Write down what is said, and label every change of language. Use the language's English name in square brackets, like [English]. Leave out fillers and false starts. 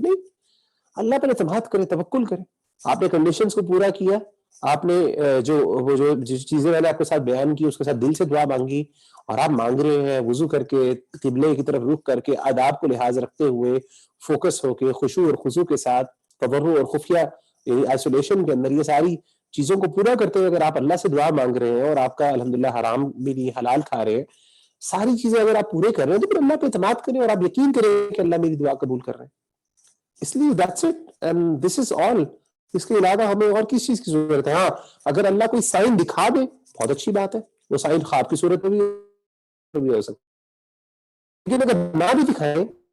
[Urdu] نہیں، اللہ پر اعتماد کرے، توکل کرے. آپ نے کنڈیشنز کو پورا کیا، آپ نے جو چیزیں میں نے آپ کے ساتھ بیان کی اس کے ساتھ دل سے دعا مانگی، اور آپ مانگ رہے ہیں وضو کر کے، قبلے کی طرف رخ کر کے، آداب کو لحاظ رکھتے ہوئے، فوکس ہو کے، خشوع اور خضوع کے ساتھ، تضرع اور خفیہ یعنی آئسولیشن کے اندر، یہ ساری چیزوں کو پورا کرتے ہوئے اگر آپ اللہ سے دعا مانگ رہے ہیں اور آپ کا الحمدللہ حرام بھی نہیں حلال کھا رہے ہیں، ساری چیزیں اگر آپ پورے کر رہے ہیں تو پھر اللہ پہ اعتماد کریں اور آپ یقین کریں کہ اللہ میری دعا قبول کر رہے ہیں. اس لیے [English] that's it and this is all. [Urdu] اس کے علاوہ ہمیں اور کس چیز کی ضرورت ہے؟ ہاں اگر اللہ کوئی سائن دکھا دے بہت اچھی بات ہے، وہ سائن خواب کی صورت میں بھی ہو سکتا ہے، لیکن اگر نہ بھی دکھائیں